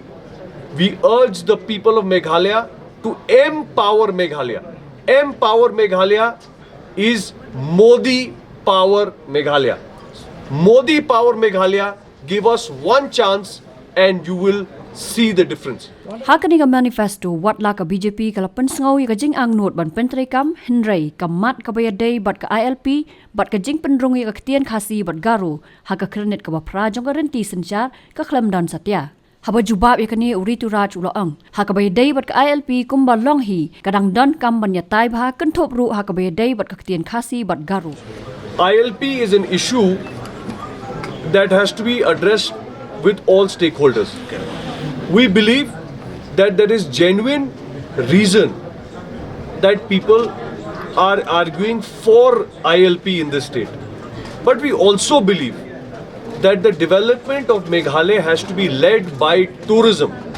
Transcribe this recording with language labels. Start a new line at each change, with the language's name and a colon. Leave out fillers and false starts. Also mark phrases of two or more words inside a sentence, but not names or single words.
English: We urge the people of Meghalaya to empower Meghalaya. Empower Meghalaya is Modi Power Meghalaya. Modi Power Meghalaya, give us one chance and you will see the difference.
Khasi: Hakani ka manifesto wat la ka BJP kalapan sngau ya ka jing ang not ban pentrai kam hendrai kamat ka bayadai bat ka ILP bat ka jing penrung ya ka ktien Khasi bat Garo ha ka krenet ka bapra jong ka renti senjar ka Khlem dan satya. Haba jubab ya kani Rituraj uloong ha ka bayadai bat ka ILP kumba long hi kadang don kam ban ya tai bha kentop ru ha ka bayadai bat ka ktien Khasi bat Garo.
English: ILP is an issue that has to be addressed with all stakeholders. We believe that there is genuine reason that people are arguing for ILP in this state. But we also believe that the development of Meghalaya has to be led by tourism.